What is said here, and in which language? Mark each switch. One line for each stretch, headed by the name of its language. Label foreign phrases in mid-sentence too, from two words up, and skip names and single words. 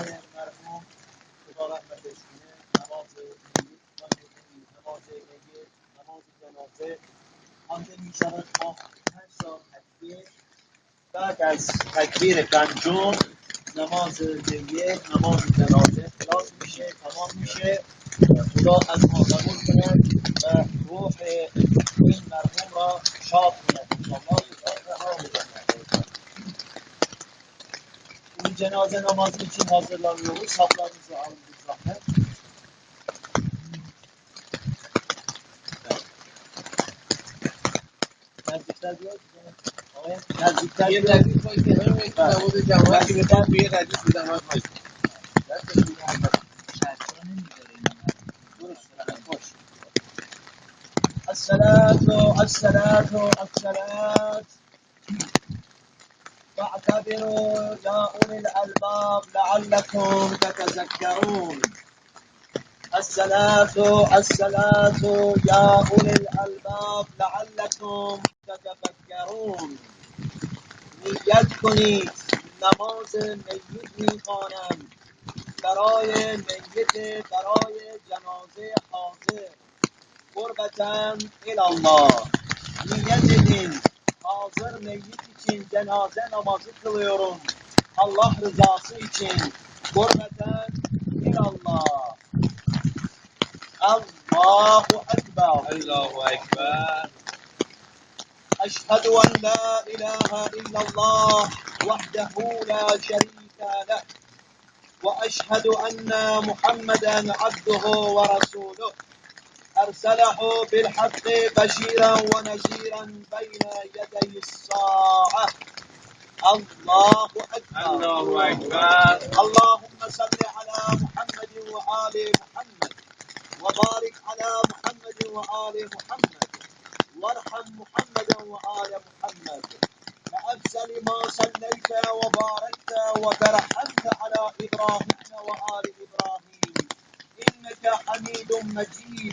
Persian: بعد از تکبیر پنجم نماز یک نماز جنازه خلاص میشه تمام میشه. خدا از ما قبول کند و روح این مرحوم را شاد کند انشاءالله. این جنازه نماز
Turkish: için hazırlanıyoruz. Saplarınızı alın bir zahmet. Nerdikler diyor ki nerdikler diyor
Arabic: الصلاة فاعتبروا يا أولي الألباب لعلكم تتذكرون. الصلاة يا أولي الألباب لعلكم تتفكرون.
Persian: نیت کنید نماز میت میخوانم برای میت برای جنازه حاضر قربتاً الله.
Turkish: Niyet edin hazır meyyit için cenaze namazı kılıyorum Allah rızası için hürmeten ilallah.
Arabic: الله أكبر. الله أكبر. أشهد أن لا إله إلا الله وحده لا شريك له وأشهد أن محمدا عبده ورسوله. أرسله بالحق بشيرا ونذيرا بين يدي الساعة. الله أكبر. الله أكبر. اللهم صل على محمد وآل محمد وبارك على محمد وآل محمد وارحم محمدا وآل محمد بأفضل ما صليت وباركت وترحمت على إبراهيم وآل إبراهيم إنك حميد مجيد.